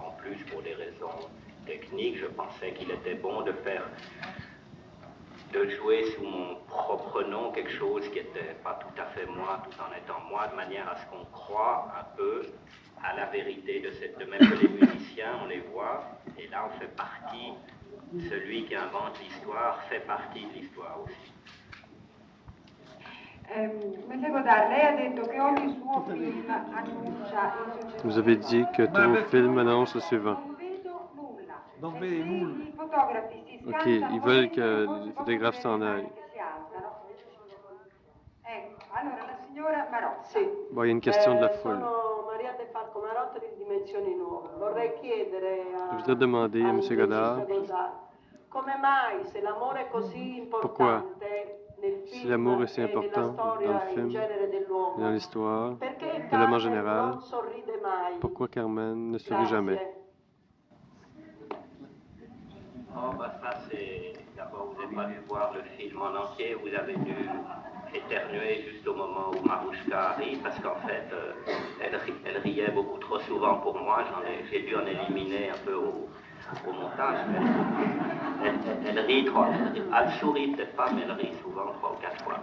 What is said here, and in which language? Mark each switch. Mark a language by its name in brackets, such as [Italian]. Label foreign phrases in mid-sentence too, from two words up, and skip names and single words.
[French] En plus, pour des raisons techniques, je pensais qu'il était bon de jouer sous mon propre nom quelque chose qui n'était pas tout à fait moi, tout en étant moi, de manière à ce qu'on croit un peu à la vérité de même que les musiciens, on les voit, et là on fait partie, celui qui invente l'histoire fait partie de l'histoire aussi. [Italian] Monsieur Godard, lei ha detto che ogni suo film annuncia il successore. [French] Vous avez dit que tous vos films annoncent le suivant. [Italian] Non vedo nulla. I fotografi si [French] Ok, [Italian] scansano. [French] ils veulent que les photographes s'en aillent. [Italian] Ecco, allora la signora Marotta. Sì. [French] Bon, il y a une question de la foule. [Italian] Sono Maria De Falco Marotta di Dimensioni Nuove. Vorrei chiedere [French] Je voudrais demander à M. Godard [Italian] come mai, se l'amore è così importante nel [French] si [Italian] film [French] l'amour est si [Italian] e nella [French] important dans [Italian] storia [French] le [Italian] in [French] film [Italian] genere [French] et [Italian] dell'uomo, [French] dans l'histoire, [Italian] perché [French] de l'homme en [Italian] Carmen [French] général, [Italian] non sorride mai? [French] pourquoi Carmen ne sourit jamais? Oh, bah ça c'est... D'abord, vous n'avez pas dû voir le film en entier, vous avez dû éternuer juste au moment où Marouchka arrive, parce qu'en fait, elle riait beaucoup trop souvent pour moi, j'ai dû en éliminer un peu au montage, mais elle rit elle sourit peut-être pas, mais elle rit souvent 3 ou 4 fois.